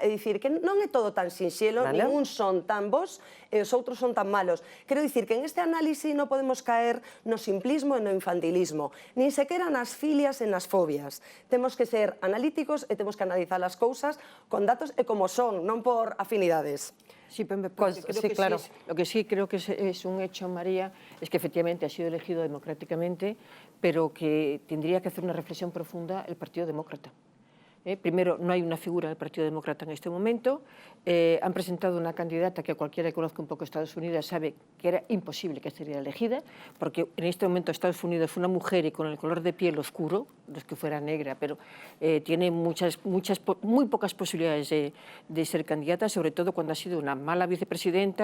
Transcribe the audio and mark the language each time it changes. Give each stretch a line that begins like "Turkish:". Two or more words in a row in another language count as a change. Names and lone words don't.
Galician: É dicir, que non é todo tan sinxelo, ningún son tan bons e os outros son tan malos. Quero dicir que en este análisis non podemos caer no simplismo e no infantilismo, nin sequera nas filias e nas fobias. Temos que ser analíticos e temos que analizar as cousas con datos e como son, non por afinidades.
Spanish: Sí, pero creo lo que sí creo que es un hecho, María, es que efectivamente ha sido elegido democráticamente, pero que tendría que hacer una reflexión profunda el Partido Demócrata. Primero, no hay una figura del Partido Demócrata en este momento. Han presentado una candidata que cualquiera que conozca un poco Estados Unidos sabe que era imposible que estaría elegida, porque en este momento Estados Unidos fue una mujer y con el color de piel oscuro, no es que fuera negra, pero tiene muy pocas posibilidades de ser candidata, sobre todo cuando ha sido una mala vicepresidenta.